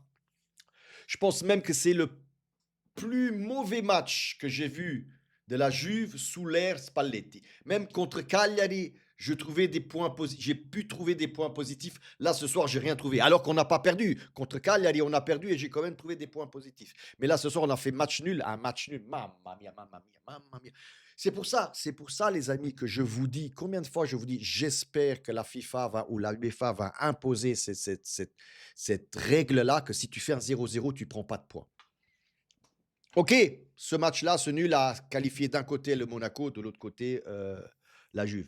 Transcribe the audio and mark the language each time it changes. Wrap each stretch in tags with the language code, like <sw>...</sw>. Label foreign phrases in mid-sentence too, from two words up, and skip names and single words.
<fr>Je pense même que c'est le plus mauvais match que j'ai vu de la Juve sous l'ère Spalletti. Même contre Cagliari, j'ai pu trouver des points positifs. Là, ce soir, j'ai rien trouvé. Alors qu'on n'a pas perdu. Contre Cagliari, on a perdu et j'ai quand même trouvé des points positifs. Mais là, ce soir, on a fait match nul. Un match nul.</fr> <it>Mamma mia, mamma mia, mamma mia.</it> <fr>C'est pour ça, les amis, que je vous dis, combien de fois je vous dis, j'espère que la FIFA ou la UEFA va imposer cette règle-là, que si tu fais un 0-0, tu prends pas de points. OK, ce match-là, ce nul a qualifié d'un côté le Monaco, de l'autre côté, la Juve.</fr>